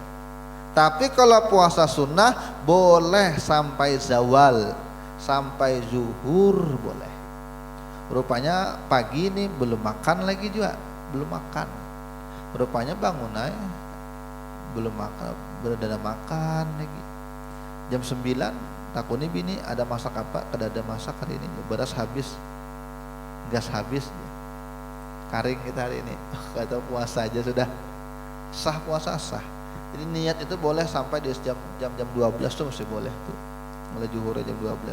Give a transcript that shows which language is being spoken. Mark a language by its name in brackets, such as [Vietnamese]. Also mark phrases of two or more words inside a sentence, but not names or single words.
[Indonesian] Tapi kalau puasa sunnah boleh sampai zawal, sampai zuhur boleh. Rupanya pagi ini belum makan lagi juga, belum makan. Rupanya bangun aja belum makan, berada makan lagi. [Banjar] Jam 9 takuni bini ada masak apa? Kada ada masak hari ini, beras habis, gas habis, karing kita hari ini. [Indonesian] Kata puasa aja sudah sah, puasa sah. Jadi niat itu boleh sampai di jam 12 tuh masih boleh tuh, mulai zuhur jam 12.